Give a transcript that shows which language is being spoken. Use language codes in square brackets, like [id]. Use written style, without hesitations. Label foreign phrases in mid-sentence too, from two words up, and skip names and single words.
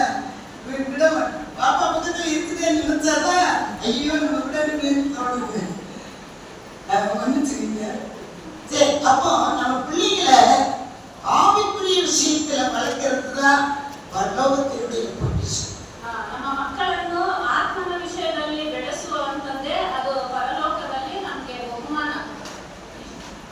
[ta] பாப்பா பக்கத்துல இருக்குதேன்னு நினைச்சாதான் ஐயோ நம்ம விடணும்னு தோணுது. மன்னிச்சுக்கீங்க. சரி, அப்போ நம்ம பிள்ளைகளை ஆவிக்குரிய விஷயத்துல வளர்க்கறது தான் பரலோகத்தினுடைய பொக்கிஷம். [kn] ನಮ್ಮ ಮಕ್ಕಳನ್ನು ಆತ್ಮನ ವಿಷಯದಲ್ಲಿ ಬೆಳೆಸುವಂತಂದ್ರೆ ಅದು ಪರಲೋಕದಲ್ಲಿ ನಮಗೆ ಬಹುಮಾನ.